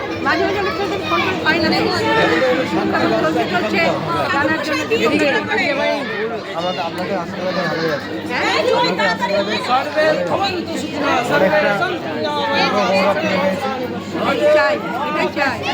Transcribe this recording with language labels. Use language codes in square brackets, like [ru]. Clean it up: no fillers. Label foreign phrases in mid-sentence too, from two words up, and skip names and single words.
[bn] মাঝে মাঝে অনেক সময় ফোন টোন পাই না, চলছে চলছে জানার জন্য আপনাদের আশীর্বাদে ভালোই আছে। [sa] सर्वे भवन्तु सुखिनः सर्वे सन्तु [bn] এটাই চাই, এটাই চাই।